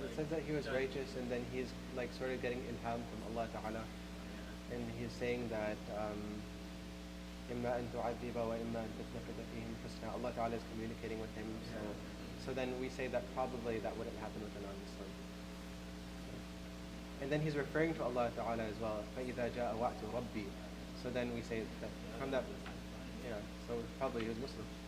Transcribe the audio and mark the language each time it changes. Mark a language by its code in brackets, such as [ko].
[en] It says that he was righteous, and then he's sort of getting ilham from Allah Ta'ala. And he's saying that [ar] إِمَّا أَن تُعَذِّبَ وَإِمَّا أَن تَتَّخِذَ فِيهِمْ حُسْنًا. [en] Allah Ta'ala is communicating with him. So then we say that probably that wouldn't happen with a non-Muslim. And then he's referring to Allah Ta'ala as well. [ar] فَإِذَا جَاءَ وَعْدُ رَبِّي. [en] So then we say that from that, yeah, so probably he was Muslim.